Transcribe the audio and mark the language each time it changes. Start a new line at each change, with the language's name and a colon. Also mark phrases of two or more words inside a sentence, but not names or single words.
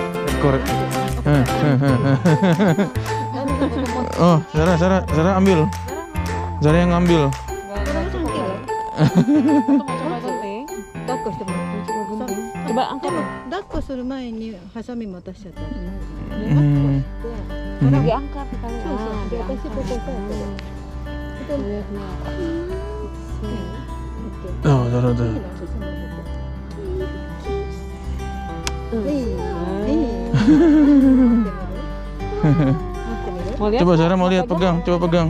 Indonesian: Oh, Zara ambil. Zara yang ngambil. Coba angkat.
Japanese: 抱っこする前にハサミ持たしちゃった。
Indonesian: Diangkat kali. Oh, Zara tuh. Coba Zara mau lihat, pegang, coba pegang.